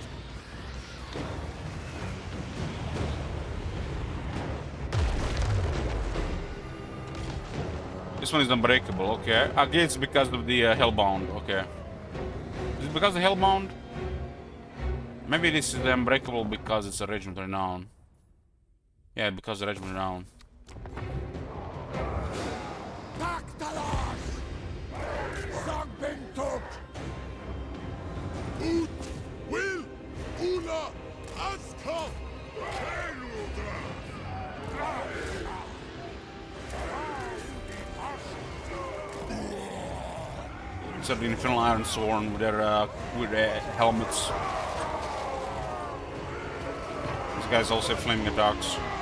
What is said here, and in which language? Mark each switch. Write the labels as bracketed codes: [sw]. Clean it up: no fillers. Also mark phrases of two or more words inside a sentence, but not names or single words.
[en] This one is unbreakable, okay. I guess it's because of the Hellbound, okay. Is it because of the Hellbound? Maybe this is unbreakable because it's a regiment renown. Yeah, because of regiment renown. Taktalas! Zagbentok! Ut! Will! Una! Aska! Peludra! These are the Infernal Iron Sworn with their helmets. These guys also have flaming attacks.